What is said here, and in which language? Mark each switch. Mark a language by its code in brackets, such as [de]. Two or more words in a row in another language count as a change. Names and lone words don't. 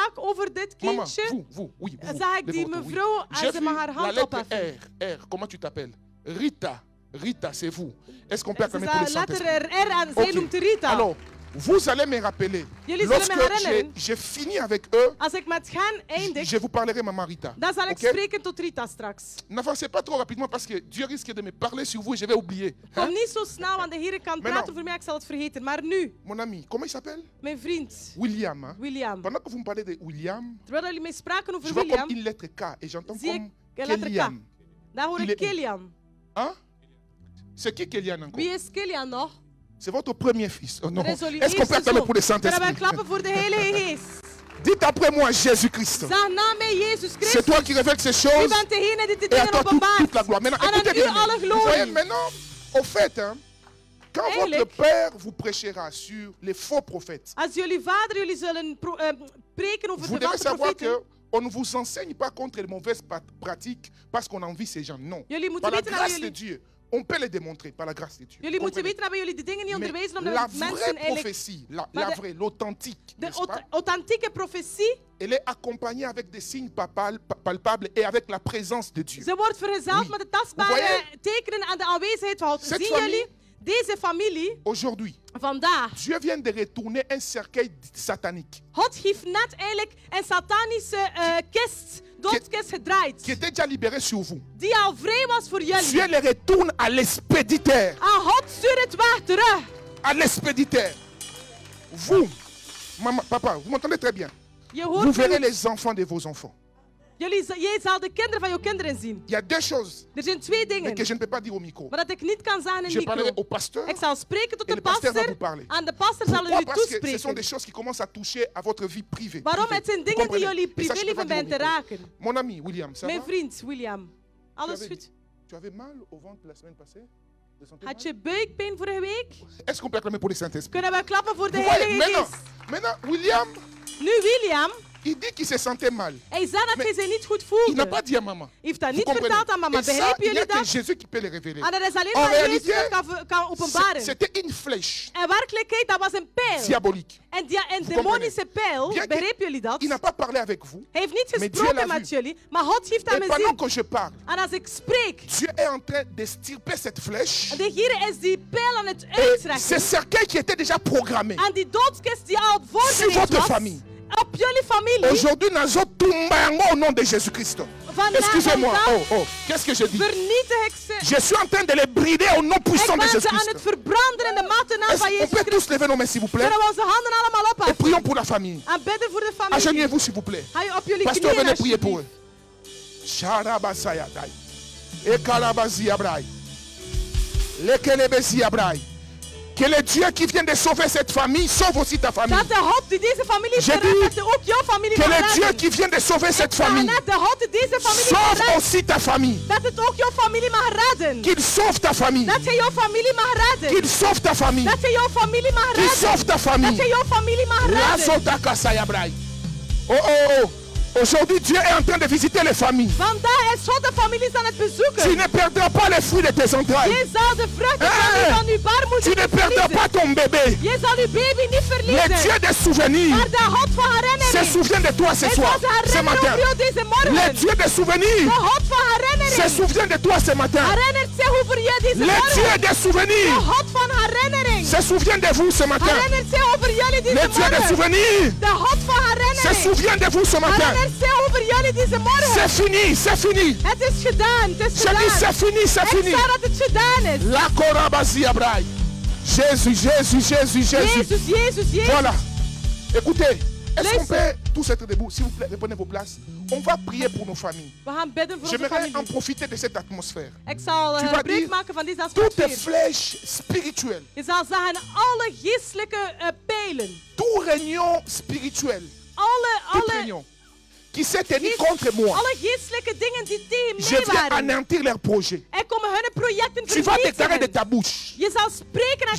[nl] sprak over dit [fr] Maman, [nl] kindje, [fr] vous, oui. Vous, [nl] zag ik [fr] levez [nl] die [fr] votre- oui. [nl] mevrouw en [fr] J'ai [nl] ze [fr] vu [nl] mag haar [fr] la [nl] hand [fr] lettre [nl] opheffen. [fr] R. Comment tu t'appelles? Rita. Rita, c'est vous. Est-ce qu'on peut [nl] Ze [fr] acclamer pour le [nl] zei letter [fr] Saint-Esprit? [nl] R en zij [fr] Ok. [nl] noemt Rita. [fr] Alors, vous allez me rappeler. [nl] Jullie zullen [fr] Lorsque [nl] me herinneren. [fr] j'ai fini avec eux, [nl] Als ik met hen eindig, [fr] je vous parlerai, maman Rita. [nl] dan zal ik [fr] Ok? [nl] spreken tot Rita straks. [fr] N'avancez pas trop rapidement parce que Dieu risque de me parler sur vous et je vais oublier. [nl] Kom [fr] Hein? [nl] niet zo snel, want de Heer kan Maar praten nou. over mij, ik zal het vergeten. Maar nu, [fr] Mon ami, comment il s'appelle? [nl] mijn vriend, [fr] William. Hein? William. Pendant que vous me parlez de William, [nl] Terwijl jullie mij spraken over [fr] je vois William, comme une lettre K et j'entends [nl] zie ik [fr] comme [nl] een letter K. Kélian. Daar hoor [fr] Il [nl] ik [fr] est où? Kilian. Hein? C'est qui Kélian encore? [nl] Wie is Kilian nog? [fr] C'est votre premier fils. Oh non. [nl] Dat is jullie [fr] Est-ce qu'on peut [nl] eerste [fr] acclamer [nl] zoon. [fr] pour le [nl] Kunnen wij [fr] Saint-Esprit? [nl] klappen voor de Heilige Geest? [fr] Dites après moi Jésus-Christ. [nl] Zeg na mij Jezus [fr] C'est [nl] Christus. [fr] toi qui révèles ces [nl] U [fr] choses [nl] bent degene die de [fr] et à [nl] dingen [fr] toi toute la [nl] openbaart. [fr] gloire. Maintenant, [nl] En [fr] écoutez [nl] aan u [fr] bien. [nl] alle [fr] Vous voyez, [nl] glorie. [fr] maintenant, au fait, hein, quand votre [nl] Eigenlijk- [fr] père vous prêchera sur les faux prophètes, [nl] Als jullie vader jullie zullen preken over [fr] vous [nl] de [fr] devez [nl] valse [fr] savoir [nl] profeten, [fr] que on ne vous enseigne pas contre les mauvaises pratiques parce qu'on envie ces gens. Non. [nl] jullie [fr] Par [nl] moeten [fr] la [nl] weten dat [fr] grâce de [nl] jullie, [fr] Dieu, on peut les démontrer par la grâce de Dieu. [nl] jullie moeten [fr] Comprenez? [nl] weten dat wij jullie de dingen niet [fr] Mais [nl] onderwijzen [fr] la [nl] omdat [fr] vraie [nl] mensen eigenlijk [fr] prophétie, [nl] Maar [fr] la [nl] de- [fr] vraie, l'authentique, [nl] de [fr] n'est-ce pas? [nl] authentieke profetie, [fr] Elle est accompagnée avec des signes palpables et avec la présence de Dieu. [nl] ze wordt vergezeld [fr] Oui. [nl] met de [fr] Vous [nl] tastbare [fr] voyez? [nl] tekenen en de aanwezigheid van God. [fr] Cette [nl] Zien [fr] famille- [nl] jullie? Deze familie, [fr] Aujourd'hui, [nl] vandaag, [fr] Dieu vient de retourner un cercueil satanique [nl] God heeft net eigenlijk een satanische kist, doodskist gedraaid. [fr] qui était déjà libéré sur vous. [nl] Die al vrij was voor [fr] Dieu [nl] jullie. [fr] le retourne à l'expéditeur. [nl] En God stuurt het weg terug. [fr] À l'expéditeur. Vous, maman, papa, vous m'entendez très bien. [nl] Je [fr] Vous [nl] hoort [fr] verrez [nl] me. [fr] les enfants de vos enfants. [nl] Jij zal de kinderen van jouw kinderen zien. [fr] Il y a deux choses [nl] Er zijn twee [fr] mais [nl] dingen, [fr] que je ne peux pas dire au micro. [nl] maar dat ik niet kan zeggen in [fr] Je parlerai [nl] micro. [fr] au pasteur [nl] Ik zal spreken tot [fr] et [nl] de [fr] le pasteur va [nl] pastor [fr] vous parler. [nl] en de pastor zal [fr] Pourquoi? [nl] u [fr] Parce que ce sont [nl] toespreken. [fr] des choses qui commencent à toucher à votre vie privée. [nl] Waarom? [fr] privée. [nl] Het zijn [fr] Vous [nl] dingen die [fr] comprenez? [nl] jullie [fr] Et ça, je peux [nl] privéleven [fr] pas dire au [nl] bent te [fr] micro. [nl] raken. [fr] Mon ami William, ça [nl] Mijn [fr] va? [nl] vriend William, alles [fr] avais- [nl] goed? [fr] Tu avais mal au ventre la semaine passée? De santé [nl] Had [fr] mal? [nl] je buikpijn vorige week? [fr] Est-ce qu'on peut acclamer pour le Saint-Esprit? [nl] Kunnen we klappen voor de [fr] Vous voyez, [nl] Heilige Geest? [fr] maintenant, William, [nl] Nu William, [fr] il dit qu'il se sentait mal. [nl] hij zei dat [fr] Mais [nl] hij zich niet goed [fr] Il n'a [nl] voelde. [fr] pas dit à maman. [nl] Hij heeft dat [fr] Vous [nl] niet [fr] comprenez? [nl] verteld aan mama. [fr] Et ça, [nl] Begrijpen [fr] il n'y a [nl] jullie [fr] que [nl] dat? [fr] Jésus qui peut le révéler. [nl] En dat is alleen [fr] En [nl] maar Jezus [fr] réalité, [nl] dat kan openbaren. [fr] C'était une flèche [nl] En werkelijkheid, dat was een pijl. [fr] diabolique. [nl] En die een [fr] Vous [nl] demonische pijl, [fr] Bien que- [nl] begrijpen jullie dat? [fr] Il n'a pas parlé avec vous. [nl] Hij heeft niet [fr] Mais Dieu [nl] gesproken [fr] l'a [nl] met [fr] vu. [nl] jullie, maar God heeft hem [fr] Et pendant [nl] gezien. [fr] que je parle, [nl] En als ik spreek, [fr] Dieu est en train d'extirper cette flèche. [nl] de Heer is die pijl aan het [fr] Et ce [nl] uittrekken. [fr] cercueil qui était déjà programmé [nl] En die doodskist die al [fr] sur [nl] voorbereid [fr] votre [nl] was, [fr] famille. [nl] op jullie familie, [fr] Aujourd'hui, [ln] nazo tumbango [fr] au nom de Jésus-Christ. Excusez-moi. Oh, qu'est-ce que je dis? [nl] vernietig ik ze. [fr] Je suis en train de les brider au nom [nl] Ik [fr] puissant de [nl] ben ze aan [fr] Jésus-Christ. [nl] het verbranden in de matte naam van [fr] On [nl] Jezus [fr] peut [nl] Christus. [fr] tous lever nos mains, s'il vous plaît. [nl] Kunnen we onze handen allemaal [fr] Et [nl] opheffen? [fr] prions pour la famille. [nl] En bidden voor de familie. [fr] Agenouillez-vous, s'il vous plaît. [nl] Ga je op jullie [fr] Pasteur, [nl] knieën [fr] venez prier pour eux. [nl] alsjeblieft. Sharabasayadai. Ekalabasi abrai. Lekelebesi abrai. [fr] Que le Dieu qui vient de sauver cette famille sauve aussi ta famille. [nl] Dat de God die deze familie [fr] J'ai [nl] redt, [fr] dit [nl] dat ook jouw familie [fr] Que [nl] mag [fr] le Dieu [nl] redden. [fr] qui vient de sauver cette [nl] Ik zeg [fr] famille [nl] net, de God die deze familie mag [fr] sauve [nl] redden, [fr] aussi ta famille. [nl] dat het ook jouw familie mag redden. [fr] Qu'il sauve ta famille. [nl] Dat hij jouw familie mag redden. [fr] Qu'il sauve ta famille. [nl] Dat hij jouw familie mag [fr] Qu'il [nl] redden. [fr] sauve ta [nl] Dat [fr] famille. [nl] hij jouw familie mag redden. Razotaka Sayabrai. Oh, oh, oh. [fr] Aujourd'hui, Dieu est en train de visiter les familles. [nl] Vandaag is God de families aan het [fr] Tu [nl] bezoeken. [fr] ne perdras pas les fruits de tes entrailles. [nl] Je zal de vruchten van uw [fr] Tu [nl] baarmoeder [fr] ne [nl] niet [fr] perdras [nl] verliezen. [fr] pas ton bébé. [nl] Je zal uw baby niet [fr] Le [nl] verliezen. [fr] Dieu des souvenirs [nl] Maar de God van [fr] se [nl] herinnering. [fr] souvient de toi ce [nl] Hij [fr] soir, [nl] zal zich [fr] ce [nl] herinneren [fr] matin. [nl] over jou deze [fr] Le [nl] morgen. [fr] Dieu des [nl] De [fr] souvenirs [nl] God van [fr] se [nl] herinnering. [fr] souvient de toi ce matin. [nl] Herinnert zich over je deze [fr] Le Dieu [nl] morgen. [fr] des [nl] De [fr] souvenirs [nl] God van herinnering. [fr] se souvient de vous ce matin. [nl] Herinnert zich over jullie [fr] Le [nl] deze [fr] Dieu des [nl] morgen. [fr] souvenirs [nl] De God van [fr] se [nl] herinnering. [fr] souvient de vous ce matin. [nl] Herinnert zich over jullie deze morgen. [fr] C'est fini, c'est fini. [nl] Het is gedaan, het is [fr] Je dis c'est [nl] gedaan. [fr] fini, c'est [nl] Ik [fr] fini. [nl] zeg dat het gedaan is. La Korabasi Abraï. [fr] Jésus, Jésus, Jésus, Jésus. [nl] Jezus, Jezus, Jezus. [fr] Voilà. Écoutez, est-ce qu'on [nl] Luister. [fr] peut tous être debout? S'il vous plaît, reprenez vos places. On va prier pour nos familles. [nl] We gaan bidden voor onze [fr] J'aimerais en [nl] familie. [fr] profiter de cette atmosphère. [nl] Ik zal [fr] Tu vas [nl] gebruik [fr] dire [nl] maken van deze [fr] toutes [nl] atmosfeer. [fr] les flèches spirituelles, [nl] Je zal zeggen, alle geestelijke pijlen. [fr] tout réunion spirituel, toute [nl] Alle, [fr] réunion qui s'est tenue contre moi, [nl] alle geestelijke dingen die tegen [fr] je [nl] mij [fr] viens [nl] waren. [fr] anéantir leurs projets. [nl] Er komen hun projecten [fr] Tu vas déclarer de [nl] vernietigen. [fr] ta bouche, [nl] Je zal spreken en